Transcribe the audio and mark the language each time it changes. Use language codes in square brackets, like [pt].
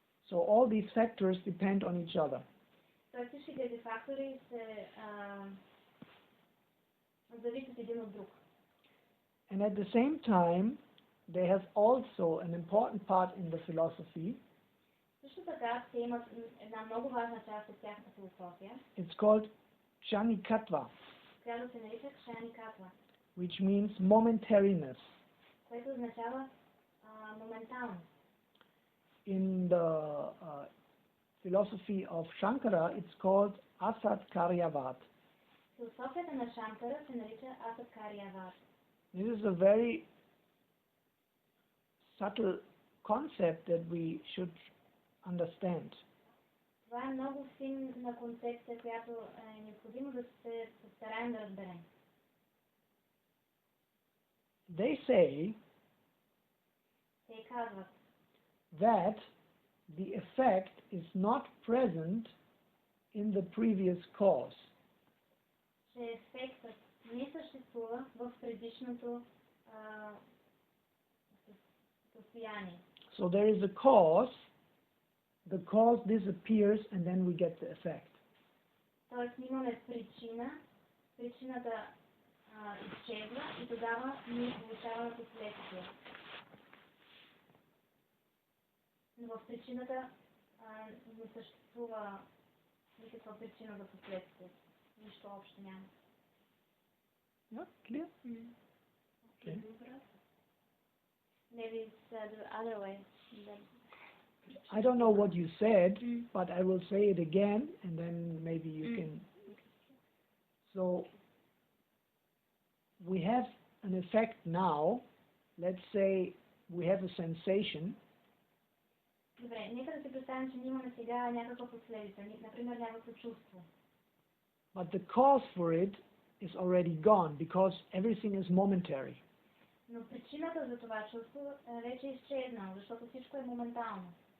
[en] So all these factors depend on each other. [bg] Тоест всички тези фактори се зависят един от друг. [en] And at the same time, they have also an important part in the philosophy. [bg] Също така, те имат една много важна част от тяхната философия, [en] It's called kshanikatva, [bg] която се нарича кшаникатва, [en] which means momentariness. [bg] което означава моментално. [en] In the philosophy of Shankara, it's called asat karyavad. [bg] Философията на Шанкара се нарича асат карияват. [en] This is a very subtle concept that we should understand. [bg] Това е много финна концепция, която е необходимо да се постараем да разберем. [en] They say [bg] Те казват, [en] that the effect is not present in the previous cause. [bg] че ефектът не съществува в предишното състояние. [en] So there is a cause, the cause disappears, and then we get the effect. [bg] Тоест имаме причина, причината изчезва и тогава ние получаваме последствия. Но в причината не съществува никаква причина за последствие. Нищо общо няма. [en] Yeah, clear? Okay. Maybe it's the other way. I don't know what you said, but I will say it again, and then maybe you can. So we have an effect now. Let's say we have a sensation. [bg] Добре, нека да си представим, че имаме сега някаква последица, например някакво чувство. [en] But the cause for it is already gone because everything is momentary. [bg] Но причината за това чувство вече е изчезнала, защото всичко е моментално.